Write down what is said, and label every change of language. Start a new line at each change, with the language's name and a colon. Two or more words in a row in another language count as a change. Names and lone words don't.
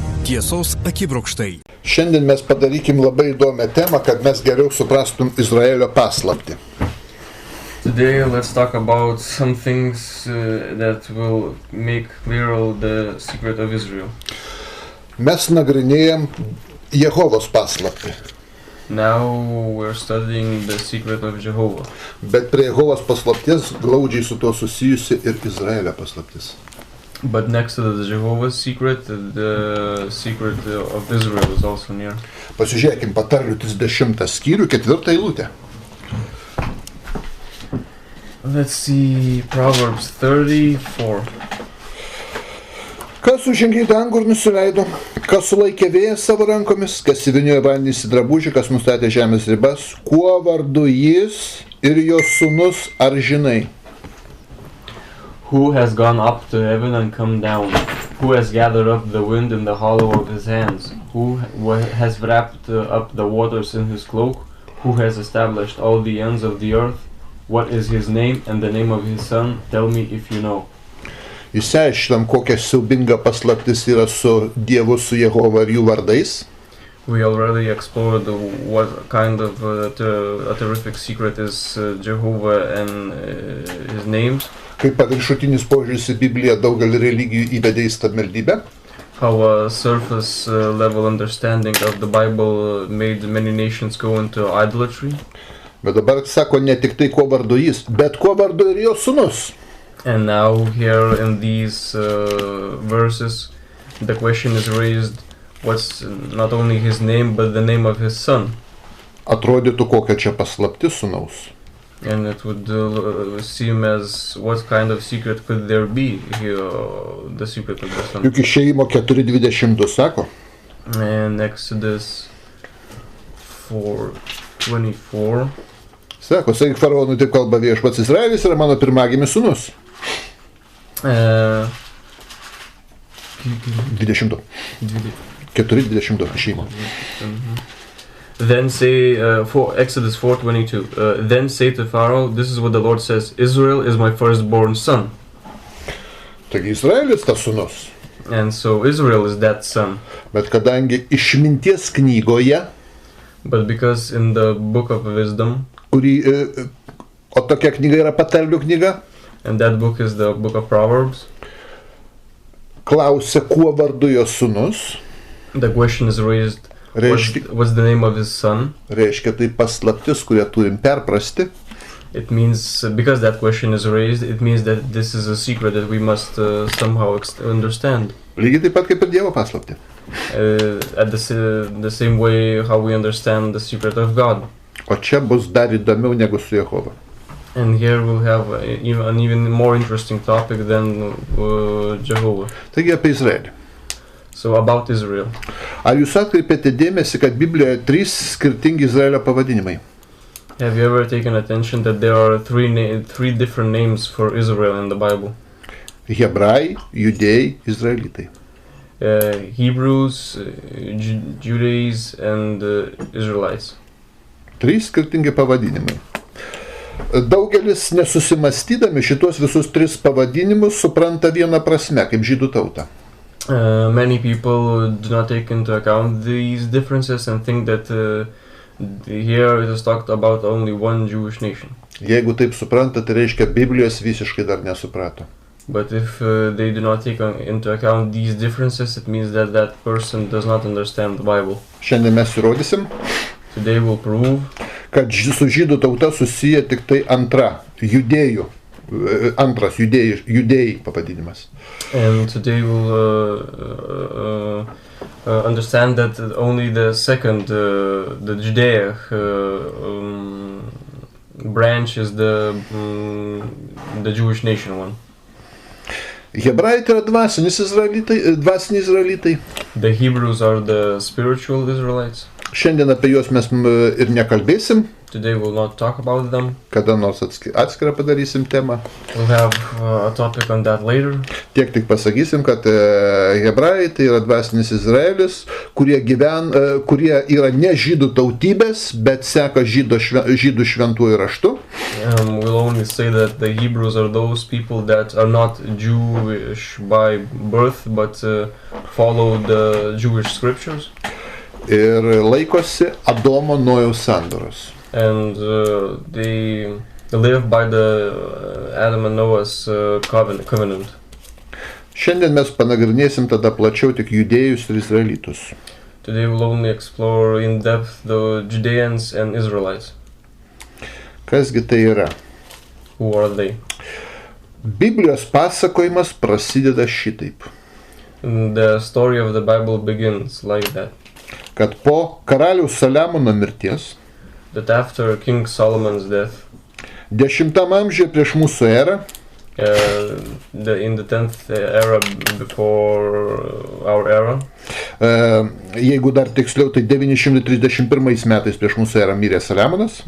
Lithuanian: Tiesos akibrokštai. Šiandien mes padarykim labai įdomią temą, kad mes geriau suprastum Izraelio paslaptį.
English: Today let's talk about some things that will make clear the secret of Israel.
Lithuanian: Mes nagrinėjam Jehovos paslaptį.
English: Now we're studying the secret of Jehovah.
Lithuanian: Bet prie Jehovos paslapties glaudžiai su tuo susijusi ir Izraelio paslaptis.
English: But next to the Jehovah's secret, the secret of Israel is also near.
Lithuanian: Pasižiūrėkim patarlių 30 skyrių, 4 eilutę.
English: Let's see Proverbs 34.
Lithuanian: Kas užžengė į dangų ir nusileido, kas sulaikė vėją savo rankomis, kas įvyniojo vandenį į drabužį, kas nustatė žemės ribas, kuo vardu jis ir jo sūnus, ar žinai?
English: Who has gone up to heaven and come down? Who has gathered up the wind in the hollow of his hands? Who has wrapped up the waters in his cloak? Who has established all the ends of the earth? What is his name and the name of his son? Tell me if you know.
Lithuanian: Išsiaiškinam, kokia siaubinga paslaptis yra su Dievu, su Jehova ir jų vardais.
English: We already explored what kind of a terrific secret is Jehovah and his names.
Lithuanian: Kaip paviršutinis požiūris į Bibliją daugelį religijų įvedė į stabmeldybę.
English: How a surface level understanding of the Bible made many nations go into idolatry.
Lithuanian: Bet dabar sako ne tik tai, kuo vardu jis, bet kuo vardu ir jo sūnus.
English: And now here in these verses, the question is raised, what's not only his name, but the name of his son.
Lithuanian: Atrodytų, kokia čia paslaptis sūnaus.
English: And it would seem as what kind of secret could there be here, the secret of the son.
Lithuanian: Juk Išėjimo 4:20 sako.
English: And Exodus 4:24.
Lithuanian: Sako, sakyk faraonui, taip kalba viešpats, Izraelis yra mano pirmagimis sūnus. 20. 4:20 Išėjimo.
English: Then say, for Exodus 4:22, then say to Pharaoh, this is what the Lord says, Israel is my firstborn son.
Lithuanian: Taigi Izraelis tas sūnus.
English: And so Israel is that son.
Lithuanian: Bet kadangi Išminties knygoje,
English: But because in the book of wisdom,
Lithuanian: o tokia knyga yra patarlių knyga,
English: and that book is the book of Proverbs,
Lithuanian: klausia, kuo vardu jo sūnus,
English: the question is raised, what's the name of his son?
Lithuanian: Reiškia tai paslaptis, kurią turim perprasti.
English: It means, because that question is raised, it means that this is a secret that we must somehow understand.
Lithuanian: Lygiai taip pat kaip ir Dievo paslaptį.
English: At the same way how we understand the secret of God.
Lithuanian: O čia bus dar įdomiau negu su Jehova.
English: And here we'll have an even more interesting topic than Jehovah.
Lithuanian: Taigi apie Izraelį.
English: So about Israel.
Lithuanian: Ar jūs atkreipėte dėmesį, kad Biblijoje 3 skirtingi Izraelio pavadinimai?
English: Have you ever taken attention that there are three different names for Israel in the Bible?
Lithuanian: Hebrajai, judėjai, izraelitai.
English: Hebrews, Judaizs, and Israelites.
Lithuanian: 3 skirtingi pavadinimai. Daugelis nesusimastydami šitos visus 3 pavadinimus supranta vieną prasme, kaip žydų tautą.
English: Many people do not take into account these differences and think that here it is talked about only one Jewish nation.
Lithuanian: Jeigu taip supranta, tai reiškia Biblijos visiškai dar nesuprato.
English: But if they do not take into account these differences, it means that that person does not understand the Bible.
Lithuanian: Šiandien mes įrodysim,
English: Today we'll prove
Lithuanian: kad su žydų tauta susiję tik tai judėjų, antras judėjai pavadinimas.
English: And today we'll understand that only the second, the Judaic branch is the Jewish nation one.
Lithuanian: Hebrajai tai yra dvasiniai izraelitai.
English: The Hebrews are the spiritual Israelites.
Lithuanian: Šiandien apie juos mes ir nekalbėsim,
English: Today we'll not talk about them.
Lithuanian: kada nors atskirą padarysim temą.
English: We'll have a topic on that later.
Lithuanian: Tiek tik pasakysim, kad hebrajai tai yra dvasinis Izraelis, kurie yra ne žydų tautybės, bet seka žydų šventuoju raštu.
English: We'll only say that the Hebrews are those people that are not Jewish by birth, but follow the Jewish scriptures.
Lithuanian: Ir laikosi Adomo Nojaus sandoros.
English: And they live by the Adam and Noah's covenant.
Lithuanian: Šiandien mes panagrinėsim tada plačiau tik judėjus ir izraelitus.
English: Today we'll only explore in depth the Judeans and Israelites.
Lithuanian: Kasgi tai yra?
English: Who are they?
Lithuanian: Biblijos pasakojimas prasideda šitaip,
English: And the story of the Bible begins like that.
Lithuanian: kad po karaliaus Saliamono mirties
English: That after King Solomon's death,
Lithuanian: 10 amžiuje prieš mūsų erą,
English: in the 10th era before our era,
Lithuanian: jeigu dar tiksliau, tai 931 metais prieš mūsų erą mirė Saliamonas,